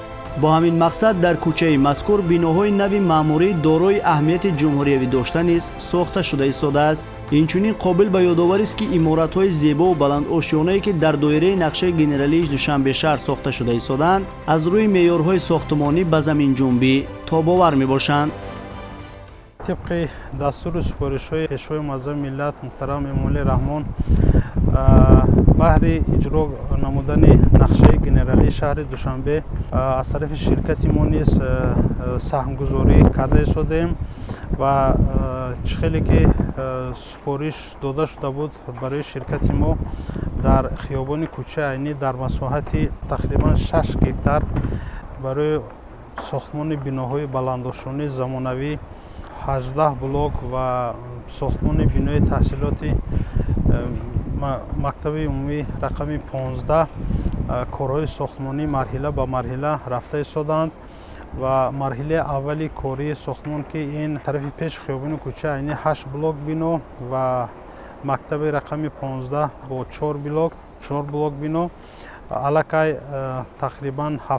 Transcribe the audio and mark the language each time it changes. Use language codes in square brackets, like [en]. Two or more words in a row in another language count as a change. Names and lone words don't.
[tg] бо ҳамин мақсад дар кӯчаи мазкур биноҳои нави маъмурии дорои аҳамияти ҷумҳуриявӣ дошта низ сохта шуда истодааст. инчунин қобил ба ёдоварист ки иморатҳои зебову баландошиёнае ки дар доираи нақшаи генералии Душанбешаҳр сохта шуда истоданд аз рӯи меъёрҳои сохтумонӣ ба заминҷунбӣ тобовар мебошанд. [fa] طبق دستور سپارش‌های پێشوای معظم ملت محترم امامعلی رحمان بهر اجرا نمودن نقشه گنرالی شهر دوشنبه از طرف شرکت ما نیز سهمگذاری کرده شدیم و خیلی که سپارش داده شده بود برای شرکت ما [tg] дар хиёбони кӯчаи айнӣ дар масоҳати тақрибан 6 гектар барои сохтмони биноҳои баландошунӣ замонавӣ 18 блок ва сохтмони бинои таҳсилоти мактаби умумӣ рақами 15 корҳои сохтмонӣ марҳила ба марҳила рафта истоданд ва марҳилаи аввали кории сохтмон ки ин тарафи пеши хиёбони кӯчаи айнӣ 8 блок бино ва мактаби рақами 15 бо 4 блок бино аллакай тақрибан